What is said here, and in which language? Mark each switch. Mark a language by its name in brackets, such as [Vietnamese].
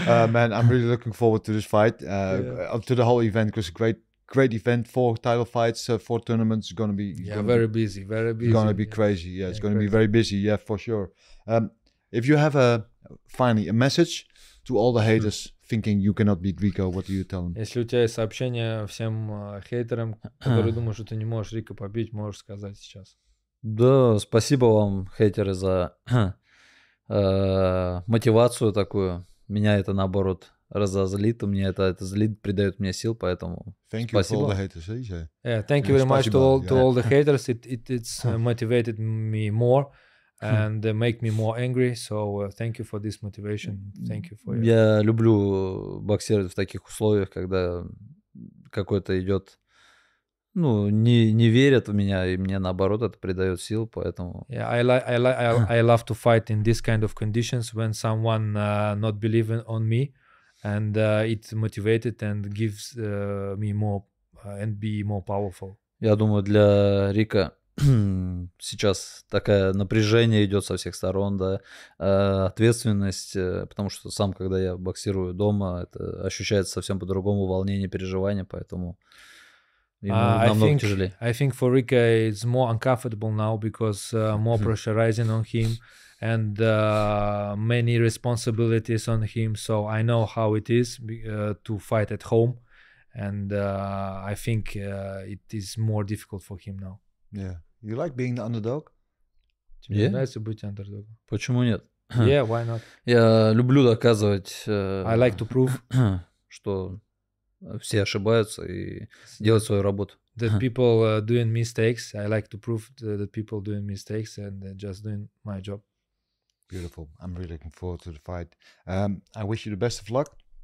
[English] Man, I'm really looking forward to this fight, to the whole event, because great event, 4 title fights, 4 tournaments. Going to be very busy. Going to be crazy. Yeah, it's going to be very busy. Yeah, for sure. If you have finally a message to all the haters thinking you cannot beat Rico, what do you tell them? [Russian] Если у тебя есть сообщение всем хейтерам, которые думают, что ты не можешь Рика побить, можешь сказать сейчас. Да, спасибо вам, хейтеры, за мотивацию такую. Меня это, наоборот, разозлит, мне это злит, придает мне сил, поэтому спасибо. [English] Thank you for all the haters, yeah. Yeah, thank you very much to all the haters. It's motivated me more and make me more angry. So thank you for this motivation. Thank you for it. [Russian] Я люблю боксировать в таких условиях, когда какой-то идет, ну, не верят в меня, и мне наоборот это придает сил, поэтому. [English] Yeah, I love to fight in this kind of conditions when someone not believing on me, and it motivated and gives me more and be more powerful. [Russian] Я думаю, для Рика сейчас такое напряжение идет со всех сторон, да, ответственность, потому что сам, когда я боксирую дома, это ощущается совсем по-другому, волнение, переживания, поэтому ему намного тяжелее. [English] I think for Rico it's more uncomfortable now because more pressurizing on him and many responsibilities on him. So I know how it is to fight at home, and I think it is more difficult for him now. Yeah. You like being the underdog? [Russian] Тебе нравится быть underdog? Почему нет? [English] Yeah, why not? [Russian] Я люблю доказывать, [English] I like to prove, [Russian] что все ошибаются и делать свою работу. [English] That people doing mistakes. I like to prove that people doing mistakes and just doing my job. Beautiful. I'm really looking forward to the fight. I wish you the best of luck.